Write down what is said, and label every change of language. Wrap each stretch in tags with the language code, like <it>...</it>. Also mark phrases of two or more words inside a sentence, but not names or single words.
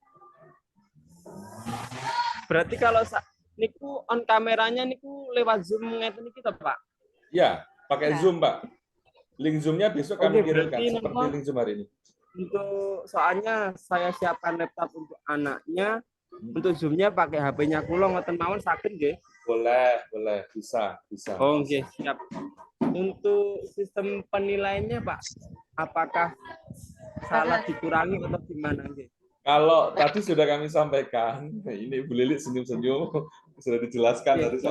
<id>Berarti kalau niku on kameranya niku lewat Zoom</id> <jv>ngeten iki to,</jv> <id>Pak? Ya, pakai Zoom, Pak. Link Zoom-nya besok kami kirimkan seperti link Zoom hari ini. Untuk soalnya saya siapkan laptop untuk anaknya, untuk Zoom-nya pakai HP-nya</id> <jv>kula ngoten mawon saged nggih?</jv> <id>Boleh, bisa. Oh, nggih, siap. Untuk sistem penilaiannya, Pak, apakah salah dikurangi atau gimana nggih? Kalau tadi sudah kami sampaikan, ini Bu Lili senyum-senyum, sudah dijelaskan dari saya.</id>